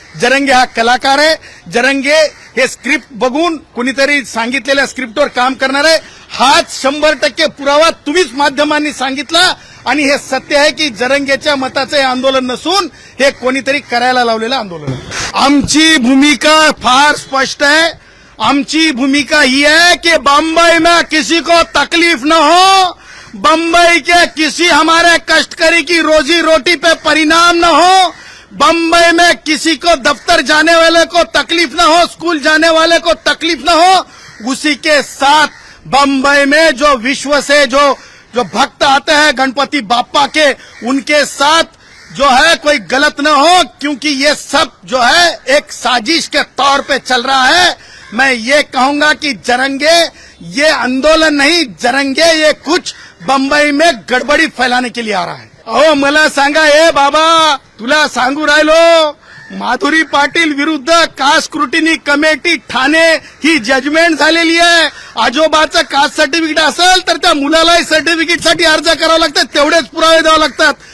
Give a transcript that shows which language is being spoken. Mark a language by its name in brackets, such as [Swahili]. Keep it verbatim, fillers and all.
[Marathi] जरंगे हा कलाकार आहे. जरंगे हे स्क्रिप्ट बघून कुणीतरी सांगितलेल्या स्क्रिप्टवर काम करणार आहे. हाच शंभर टक्के पुरावा तुम्हीच माध्यमांनी सांगितला आणि हे सत्य आहे की जरंगेच्या मताचं हे आंदोलन नसून हे कोणीतरी करायला लावलेलं आंदोलन आहे. आमची भूमिका फार स्पष्ट आहे. आमची भूमिका [Hindi] ही है कि बम्बई में किसी को तकलीफ न हो, बम्बई के किसी हमारे कष्टकरी की रोजी रोटी पे परिणाम न हो, बम्बई में किसी को दफ्तर जाने वाले को तकलीफ न हो, स्कूल जाने वाले को तकलीफ न हो. उसी के साथ बम्बई में जो विश्व से जो जो भक्त आते हैं गणपति बापा के, उनके साथ जो है कोई गलत न हो, क्योंकि ये सब जो है एक साजिश के तौर पे चल रहा है. मैं ये कहूंगा कि जरंगे ये आंदोलन नहीं, जरंगे ये कुछ बंबई में गडबडी फैलाने के लिए आ रहा है. [Marathi] अहो मला सांगा, ए बाबा तुला सांगू राहिलो, माधुरी पाटील विरुद्ध कास्ट स्क्रुटिनी कमिटी ठाणे ही जजमेंट झालेली आहे. आजोबाचं कास्ट सर्टिफिकेट असेल तर त्या मुलालाही सर्टिफिकेटसाठी अर्ज करावा लागतात, तेवढेच पुरावे द्यावे लागतात.